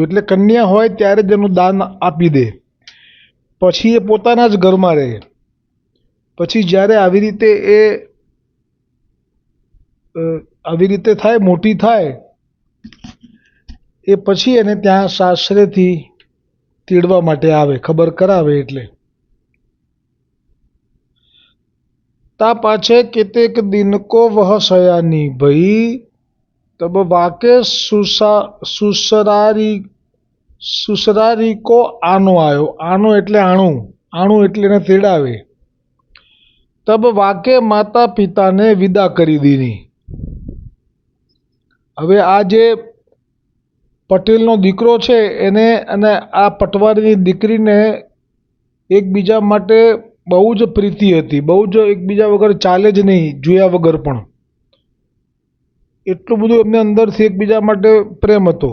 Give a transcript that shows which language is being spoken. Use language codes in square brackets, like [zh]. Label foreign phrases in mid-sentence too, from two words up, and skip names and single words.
[gu] એટલે કન્યા હોય ત્યારે જ એનું દાન આપી દે, પછી એ પોતાના જ ઘરમાં રહે। પછી જ્યારે આવી રીતે થાય, મોટી થાય એ પછી એને ત્યાં સાસરેથી તેડવા માટે આવે, ખબર કરાવે। [bra] એટલે ता पाछे केतेक दिन को वह सयानी भई। तब वाके सुसरारी को आनो आयो। [gu] आनो એટલે આણું, આણું એટલે એને તેડાવે। [bra] तब वाके माता पिता ने विदा [gu] કરી દીધી। હવે આ જે પટેલનો દીકરો છે એને અને આ પટવારીની દીકરીને એકબીજા માટે બહુ જ પ્રીતિ હતી, બહુ જ એકબીજા વગર ચાલે જ નહીં, જોયા વગર પણ એટલું બધું એમને અંદરથી એકબીજા માટે પ્રેમ હતો।